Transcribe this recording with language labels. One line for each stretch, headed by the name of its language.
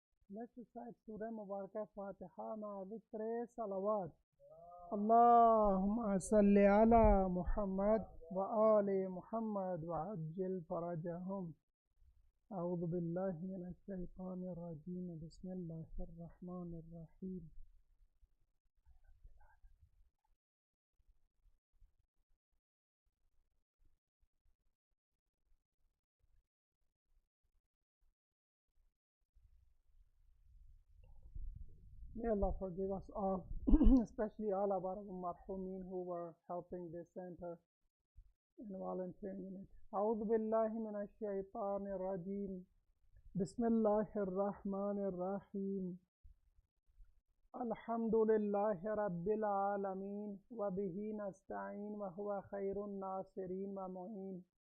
English: Let's recite Surah Mubarakah Fatiha مع ذكر صلوات.
Arabic: اللهم صل على محمد وآل محمد وعجل فرجهم. أعوذ بالله من الشيطان الرجيم. بسم الله الرحمن الرحيم.
English: May Allah forgive us all, especially all of our marhumin who were helping this center and volunteering in it.
Arabic: أعوذ بالله من الشيطان الرجيم. بسم الله الرحمن الرحيم. الحمد لله رب العالمين وبه نستعين وهو خير الناصرين ومعين.